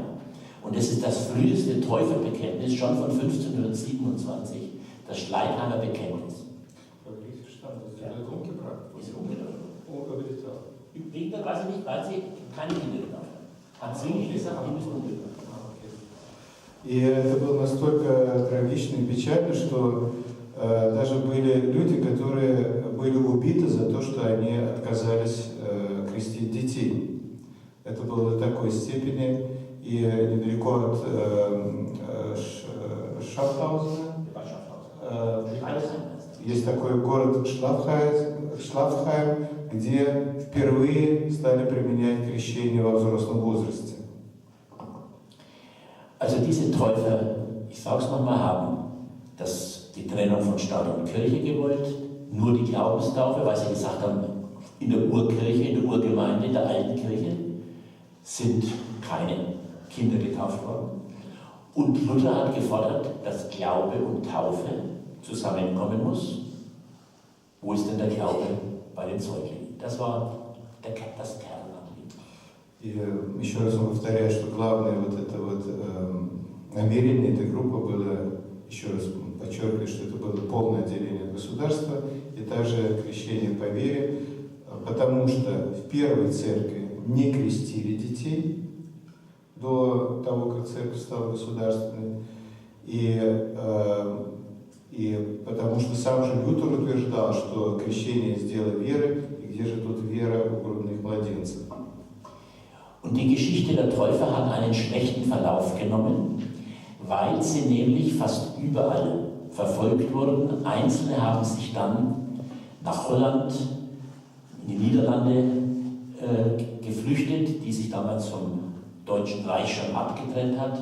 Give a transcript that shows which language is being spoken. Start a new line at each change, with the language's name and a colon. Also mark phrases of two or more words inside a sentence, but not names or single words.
German: Und das ist das früheste Täuferbekenntnis, schon von 1527, das Schleitheimer Bekenntnis. Ist umgebracht. Wegen der, weiß ich nicht, weil sie keine Kinder getauft haben. Hat Zwingli gesagt, die müssen umgebracht.
Russian: И это было настолько трагично и печально, что даже были люди, которые были убиты за то, что они отказались крестить детей. Это было до такой степени, и недалеко от Шафхаузена есть такой город Шлафхайм, где впервые стали применять крещение во взрослом возрасте.
German: Also diese Täufer, ich sage es nochmal, haben die Trennung von Staat und Kirche gewollt, nur die Glaubenstaufe, weil sie gesagt haben, in der Urkirche, in der Urgemeinde, in der alten Kirche sind keine Kinder getauft worden. Und Luther hat gefordert, dass Glaube und Taufe zusammenkommen muss. Wo ist denn der Glaube bei den Säuglingen? Das war das Kernanliegen.
Russian: И еще раз повторяю, что главное вот это вот намерение этой группы было, еще раз подчеркиваю, что это было полное отделение от государства и также крещение по вере, потому что в первой церкви не крестили детей до того, как церковь стала государственной, и потому что сам же Лютер утверждал, что крещение есть дело веры, и где же тут вера у грудных младенцев.
German: Und die Geschichte der Täufer hat einen schlechten Verlauf genommen, weil sie nämlich fast überall verfolgt wurden. Einzelne haben sich dann nach Holland, in die Niederlande geflüchtet, die sich damals vom Deutschen Reich schon abgetrennt hat.